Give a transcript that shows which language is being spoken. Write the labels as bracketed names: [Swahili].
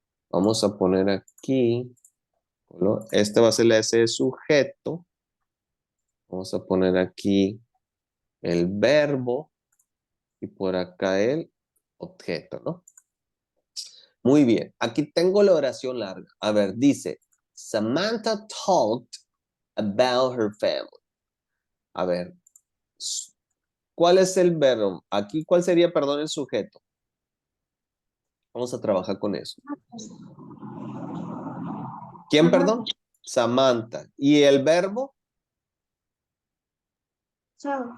[Spanish] Vamos a poner aquí, ¿no? Este va a ser ese sujeto. Vamos a poner aquí el verbo y por acá el objeto, ¿no? Muy bien, aquí tengo la oración larga. A ver, dice, [English] Samantha talked about her family. [Spanish] A ver, ¿cuál es el verbo? Aquí, ¿cuál sería, perdón, el sujeto? Vamos a trabajar con eso. ¿Quién, perdón? Samantha. ¿Y el verbo? [English] So,